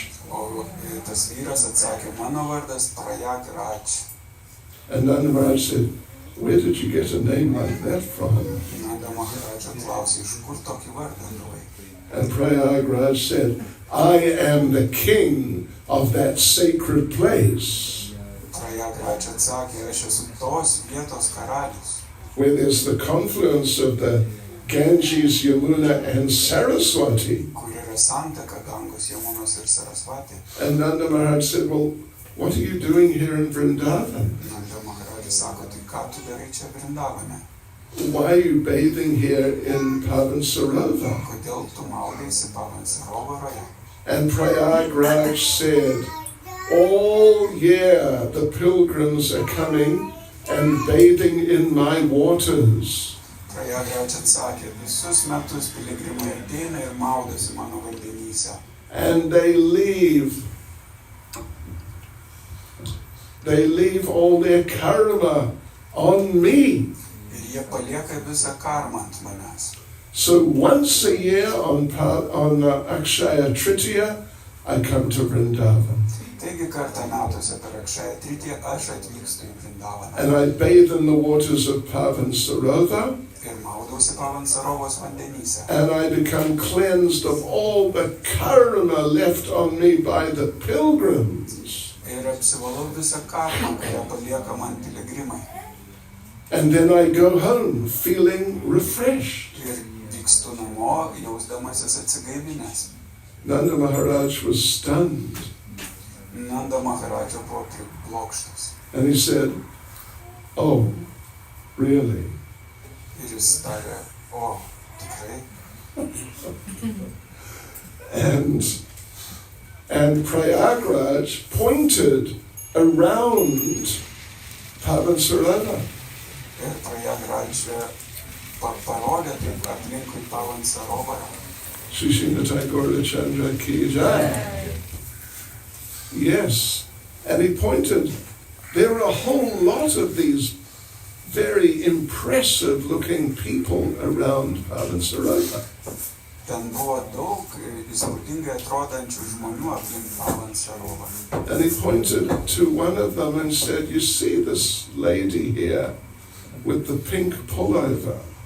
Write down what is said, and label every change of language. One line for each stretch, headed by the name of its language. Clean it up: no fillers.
Lithuanian: O tas vyras atsakė, mano vardas Prayagraj.
English: And Nanda Maharaj said, where did you get a name like that from?
Lithuanian: Nanda Maharaja klausė, iš kur tokį vardą gavai?
English: And Prayagraj said, I am the king of that sacred place.
Lithuanian: Prayagraj atsakė, aš esu tos vietos karalius,
English: Where there's the confluence of the Ganges, Yamuna and Saraswati.
Lithuanian: kur yra santaka Gangos, Jamunos ir Sarasvati.
English: And Nanda Maharaj said, well, what are you doing here in Vrindavan?
Lithuanian: Nanda Maharaja sako, tai ką tu darai čia Vrindavane?
English: Why are you bathing here in Pavan Sarovar?
Lithuanian: Kodėl tu maudaisi Pavan Sarovaroje?
English: And Prayagraj said, all year the pilgrims are coming and bathing in my waters.
Lithuanian: Prayagraj atsakė, visus metus piligrimai ateina ir maudosi mano vandenyse.
English: And they leave all their karma on me.
Lithuanian: Ir jie palieka visą karmą ant manęs.
English: So once a year on Akshaya Tritiya, I come to Vrindavan.
Lithuanian: Taigi kartą metuose per Akshaya Tritiją aš atvykstu į Vrindavaną.
English: And I bathe in the waters of Pavan Sarovar.
Lithuanian: Ir maudausi Pavan Sarovos vandenyse.
English: And I become cleansed of all the karma left on me by the pilgrims.
Lithuanian: Ir apsivalau visą karmą, kurią palieka man piligrimai.
English: And then I go home feeling refreshed.
Lithuanian: Ir vykstu namo, jausdamasis atsigaivinęs.
English: Nanda Maharaj was stunned.
Lithuanian: Nanda Maharaja buvo priblokštas.
English: And he said, oh, really?
Lithuanian: Ir jis tarė, o, tikrai?
English: And Prayagraj pointed around Pavan Sarovar.
Lithuanian: Ir Prayagraj parodė taip aplinkui Pavan Sarovarą.
Hindi: Shri Srimati Gaurachandra ki jai. Yes.
English: And he pointed, there are a whole lot of these very impressive looking people around Pavan Sarovar.
Lithuanian: Ten buvo daug įspūdingai atrodančių žmonių aplink Pavan Sarovarą.
English: And he pointed to one of them and said, you see this lady here with the pink pullover?